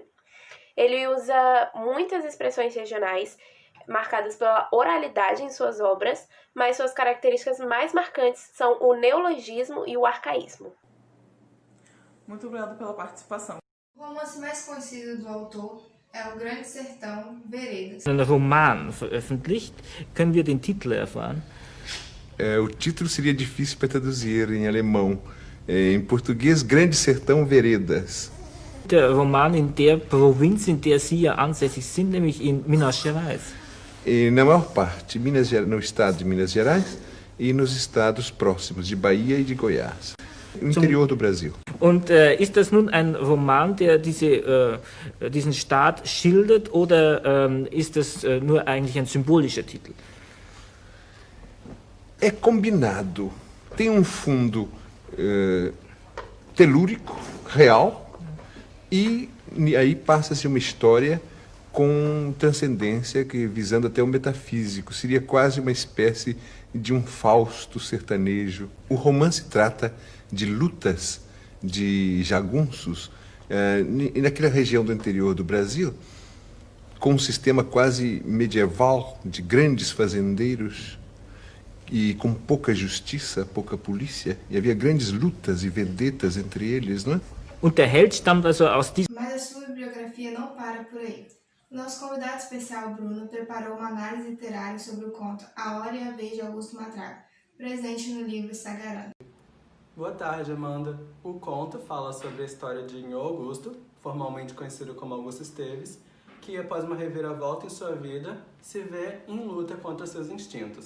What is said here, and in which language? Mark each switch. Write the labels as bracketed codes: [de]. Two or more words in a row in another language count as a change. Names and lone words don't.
[pt] Ele usa muitas expressões regionais, marcadas pela oralidade em suas obras, mas suas características mais marcantes são o neologismo e o arcaísmo. Muito obrigado pela participação. O romance mais conhecido do autor é O Grande Sertão, Veredas. [de] Ein Roman veröffentlicht, können wir den Titel erfahren? [pt] O título seria difícil para traduzir em alemão. Em português, Grande Sertão, Veredas. [de] Der Roman in der Provinz, in der Sie ja ansässig sind, nämlich in Minas Gerais. [pt] Na maior parte, no estado de Minas Gerais e nos estados próximos de Bahia e de Goiás. No interior do Brasil. [de] Und ist das nun ein Roman, der diesen Staat schildert, oder ist das nur eigentlich ein symbolischer Titel? [pt] É combinado. Tem um fundo telúrico, real, e aí passa-se uma história com transcendência, visando até o metafísico. Seria quase uma espécie de um Fausto sertanejo. O romance trata de lutas de jagunços naquela região do interior do Brasil, com um sistema quase medieval de grandes fazendeiros e com pouca justiça, pouca polícia. E havia grandes lutas e vedetas entre eles, não é? [de] Und der Held stammt also aus diesem... [pt] Mas a sua bibliografia não para por aí. O nosso convidado especial, Bruno, preparou uma análise literária sobre o conto A Hora e a Vez de Augusto Matraga, presente no livro Sagarana. Boa tarde, Amanda. O conto fala sobre a história de Nhô Augusto, formalmente conhecido como Augusto Esteves, que após uma reviravolta em sua vida, se vê em luta contra seus instintos.